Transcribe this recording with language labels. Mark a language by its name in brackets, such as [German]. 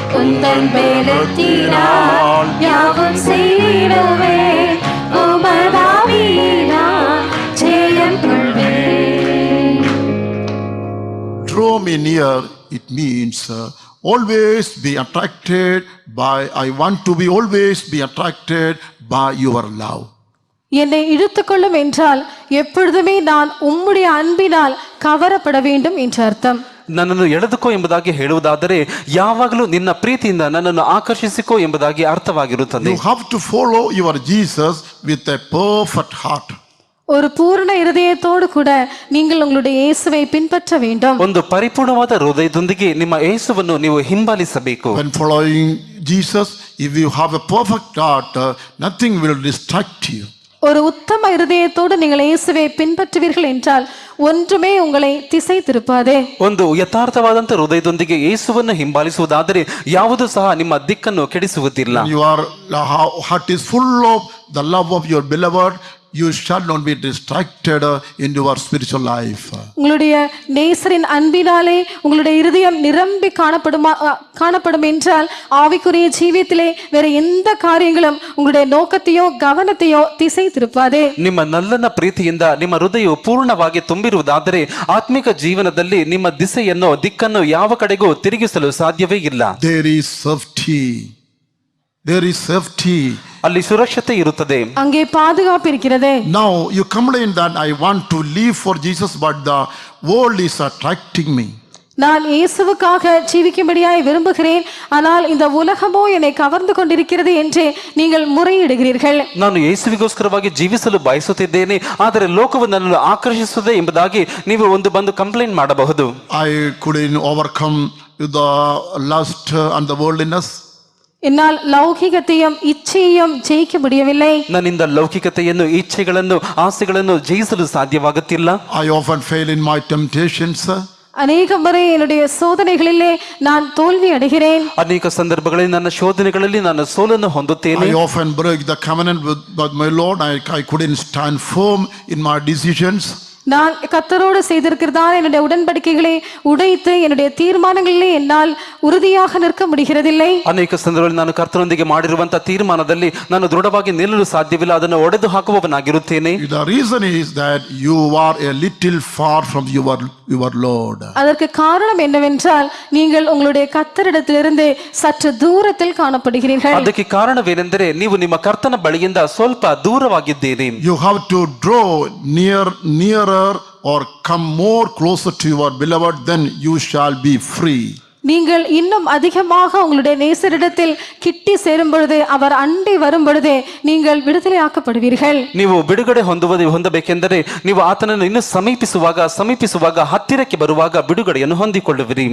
[Tamil] உந்தன் பலத்தினால் யாவும் செய்திடுவேன், உமதாவியினால் ஜெயம் கொள்வேன். [English] Draw me near, it means always be attracted by, I want to be always be attracted by your love. [Tamil] என்னை இழுத்துக்கொள்ளும் என்றால் எப்பொழுதுமே நான் உம்முடைய அன்பினால் கவரப்பட வேண்டும் என்று அர்த்தம். [Kannada] ನನ್ನನ್ನು ಎಳೆದುಕೋ ಎಂಬುದಾಗಿ ಹೇಳುವುದಾದರೆ, ಯಾವಾಗಲೂ ನಿನ್ನ ಪ್ರೀತಿಯಿಂದ ನನ್ನನ್ನು ಆಕರ್ಷಿಸಿಕೋ ಎಂಬುದಾಗಿ ಅರ್ಥವಾಗಿರುತ್ತದೆ. [English] You have to follow your Jesus with a perfect heart. [Tamil] ஒரு பூரண இருதயத்தோடு கூட நீங்கள் உங்களுடைய இயேசுவை பின்பற்ற வேண்டும். [Kannada] ಒಂದು ಪರಿಪೂರ್ಣವಾದ ಹೃದಯದೊಂದಿಗೆ ನಿಮ್ಮ ಯೇಸುವನ್ನು ನೀವು ಹಿಂಬಾಲಿಸಬೇಕು. [English] When following Jesus, if you have a perfect heart, nothing will distract you. [Tamil] ஒரு உத்தம இருதயத்தோடு நீங்கள் இயேசுவை பின்பற்றுவீர்கள் என்றால் ஒன்றுமே உங்களை திசை திருப்பாதே. [Kannada] ಒಂದು ಯಥಾರ್ಥವಾದಂತ ಹೃದಯದೊಂದಿಗೆ ಯೇಸುವನ್ನು ಹಿಂಬಾಲಿಸುವುದಾದರೆ ಯಾವುದೂ ಸಹ ನಿಮ್ಮ ದಿಕ್ಕನ್ನು ಕೆಡಿಸುವುದಿಲ್ಲ. [English] Your heart is full of the love of your beloved, you shall not be distracted in your spiritual life. [Tamil] உங்களுடைய நேசரின் அன்பினாலே உங்களுடைய இருதயம் நிரம்பி காணப்படும் என்றால் ஆவிக்குரிய ஜீவியத்திலே வேற எந்த காரியங்களும் உங்களுடைய நோக்கத்தையோ கவனத்தையோ திசை திருப்பாதே. [Kannada] ನಿಮ್ಮ ನಲ್ಲನ ಪ್ರೀತಿಯಿಂದ ನಿಮ್ಮ ಹೃದಯವು ಪೂರ್ಣವಾಗಿ ತುಂಬಿರುವುದಾದರೆ ಆತ್ಮಿಕ ಜೀವನದಲ್ಲಿ ನಿಮ್ಮ ದಿಕ್ಕನ್ನು ಯಾವ ಕಡೆಗೂ ತಿರುಗಿಸಲು ಸಾಧ್ಯವೇ ಇಲ್ಲ. [English] There is safety. There is safety. [Kannada] ಅಲ್ಲಿ ಸುರಕ್ಷತೆ ಇರುತ್ತದೆ, [Tamil] அங்கே பாதுகாப்பு இருக்கிறது. [English] Now you complain that I want to live for Jesus, but the world is attracting me. [Tamil] நான் இயேசுவுக்காக ஜீவிக்கும்படியாய் விரும்புகிறேன், ஆனால் இந்த உலகமோ என்னை கவர்ந்து கொண்டிருக்கிறது என்று நீங்கள் முறையிடுகிறீர்கள். [Kannada] ನಾನು ಯೇಸುವಿಗೋಸ್ಕರವಾಗಿ ಜೀವಿಸಲು ಬಯಸುತ್ತಿದ್ದೇನೆ, ಆದರೆ ಲೋಕವು ನನ್ನನ್ನು ಆಕರ್ಷಿಸುತ್ತದೆ ಎಂಬುದಾಗಿ ನೀವು ಬಂದು ಕಂಪ್ಲೇಂಟ್ ಮಾಡಬಹುದು. [English] I couldn't overcome the lust and the worldliness. [Tamil] என்னால் லௌகிகத்தையும் இச்சையையும் ஜெயிக்க முடியவில்லை. [Kannada] ನನ್ನಿಂದ ಲೌಕಿಕತೆಯನ್ನು, ಇಚ್ಛೆಗಳನ್ನು, ಆಸೆಗಳನ್ನು ಜಯಿಸಲು ಸಾಧ್ಯವಾಗುತ್ತಿಲ್ಲ. [English] I often fail in my temptations. [Tamil] அநேக முறை என்னுடைய சோதனைகளிலே நான் தோல்வி அடைகிறேன். [Kannada] ಅನೇಕ ಸಂದರ್ಭಗಳಲ್ಲಿ ನನ್ನ ಶೋಧನೆಗಳಲ್ಲಿ ನಾನು ಸೋಲನ್ನು ಹೊಂದುತ್ತೇನೆ. [English] I often break the covenant with my Lord. I couldn't stand firm in my decisions. [Tamil] நான் கர்த்தரோடு செய்திருக்கிறதான என்னுடைய உடன்படிக்கைகளை உடைத்து என்னுடைய தீர்மானங்களிலே என்னால் உறுதியாக நிற்க முடிகிறதில்லை. [Kannada] ಅನೇಕ ಸಂದರ್ಭಗಳಲ್ಲಿ ನಾನು ಕರ್ತನೊಂದಿಗೆ ಮಾಡಿರುವಂತಹ ತೀರ್ಮಾನದಲ್ಲಿ ನಾನು ದೃಢವಾಗಿ ನಿಲ್ಲಲು ಸಾಧ್ಯವಿಲ್ಲ, ಅದನ್ನು ಒಡೆದು ಹಾಕುವವನಾಗಿರುತ್ತೇನೆ. [English] The reason is that you are a little far from your Lord. [Tamil] அதற்கு காரணம் என்னவென்றால் நீங்கள் உங்களுடைய கர்த்தரிடத்திலிருந்து சற்று தூரத்தில் காணப்படுகிறீர்கள். [Kannada] ಅದಕ್ಕೆ ಕಾರಣವೇನೆಂದರೆ ನೀವು ನಿಮ್ಮ ಕರ್ತನ ಬಳಿಯಿಂದ ಸ್ವಲ್ಪ ದೂರವಾಗಿದ್ದೀರಿ. [English] You have to draw nearer or come more closer to your beloved, then you shall be free. [Tamil] நீங்கள் இன்னும் அதிகமாக உங்களுடைய நேசரிடத்தில் கிட்டி சேரும் பொழுது, அவர் அண்டி வரும் பொழுதே நீங்கள் விடுதலையாக்கப்படுவீர்கள். [Kannada] ನೀವು ಬಿಡುಗಡೆ ಹೊಂದಬೇಕೆಂದರೆ ನೀವು ಆತನನ್ನು ಇನ್ನು ಸಮೀಪಿಸುವಾಗ ಹತ್ತಿರಕ್ಕೆ ಬರುವಾಗ ಬಿಡುಗಡೆಯನ್ನು ಹೊಂದಿಕೊಳ್ಳುವಿರಿ.